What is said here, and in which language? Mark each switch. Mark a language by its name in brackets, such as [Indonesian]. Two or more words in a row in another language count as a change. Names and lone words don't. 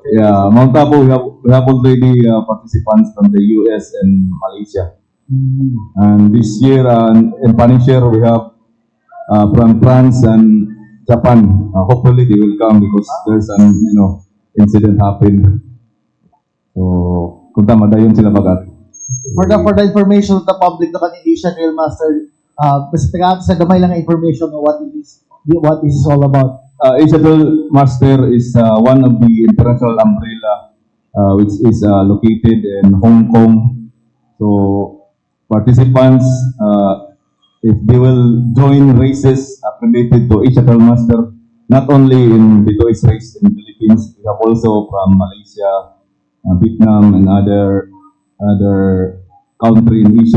[English] Yeah, Mount Apo, we have already participants from the US and Malaysia. And this year, in Punisher, we have from France and Japan. Hopefully, they will come because there's an incident happened. So, [Hiligaynon] kung tama, dayon sila bagat. [English] For the information of the public, the kaning Asia Trailmaster, [Hiligaynon] basta sa gamay lang ang [English] information on what this is all about. Asia Trailmaster is one of the international umbrella which is located in Hong Kong. So participants, if they will join races accredited to Asia Trailmaster, not only in the THYSZ race in the Philippines, we have also from Malaysia, Vietnam, and other country in Asia.